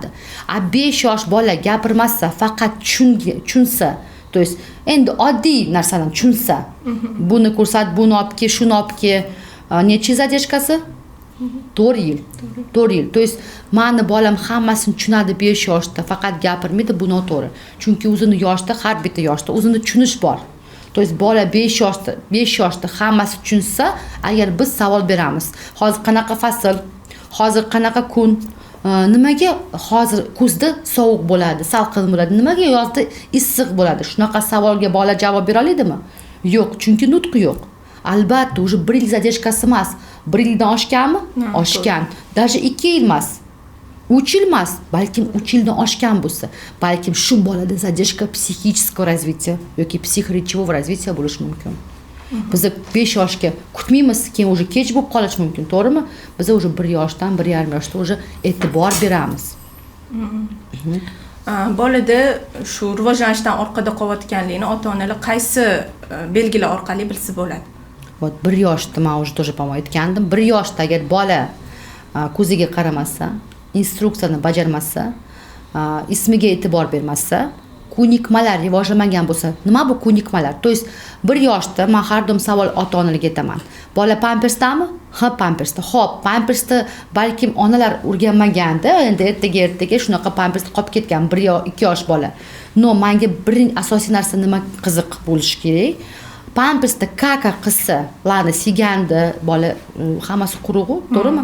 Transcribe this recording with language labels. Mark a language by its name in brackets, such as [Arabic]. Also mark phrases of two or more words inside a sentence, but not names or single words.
[Uzbek] 5 yosh bola gapirmasa, faqat tushunsa, [Russian] to есть [Uzbek] endi oddiy narsani tushunsa, buni ko'rsat, buni olib kel, shuni olib kel, necha zadержкасы? 4 yil. [Russian] To есть [Uzbek] meni bolam hammasini tushunadi 5 yoshda, faqat gapirmaydi, bu noto'g'ri. Chunki o'zini yoshda, har bitta yoshda o'zini tushunish bor. [Russian] То есть [Uzbek] bola 5 yoshda hammasi tushunsa, agar biz savol beramiz. Hozir qanaqa fasl? Hozir qanaqa kun? Nimaga hozir kuzda sovuq bo'ladi, salqin bo'ladi? Nimaga yozda issiq bo'ladi? Shunaqa savolga bola javob bera oladimi? Yo'q, chunki nutqi yo'q. Albatta, уже 1 yil zadержкасы emas. 1 yildan oshganmi? Oshgan. Даже 2 yil emas. 3 yil emas, balkim 3 yildan oshgan bo'lsa, balkim shu bolada [Russian] задержка психического развития [Uzbek] yoki [Russian] психоречевого развития [Uzbek] bo'lishi mumkin. Biz 5 yoshga kutmaymiz, keyin уже kech bo'lib qolishi mumkin, to'g'rimi? Biz уже 1 yoshdan 1,5 yoshda уже e'tibor beramiz. Bolada shu rivojlanishdan orqada qolayotganligini ota-onalar qaysi belgilar orqali bilsa bo'ladi? 1 yoshda men [Russian] уже тоже по-моему [Uzbek] aytgandim. 1 yoshda agar bola ko'ziga qaramasa, instruksiyani bajarmasa, ismiga e'tibor bermasa, ko'nikmalar rivojlanmagan bo'lsa, nima bu ko'nikmalar? [Russian] То есть [Uzbek] 1 yoshda men har doim savol ota-onalarga aytaman. Bola pampersdami? Ha, pampersda. Xo'p, pampersda balkim onalar o'rganmaganda, endi ertaga shunaqa pampersda qolib ketgan 1 yo 2 yosh bola. No, menga birinchi asosiy narsa nima qiziq bo'lishi kerak? Pampersda kaka qilsa, lani siganda, bola hammasi quruq, to'g'rimi?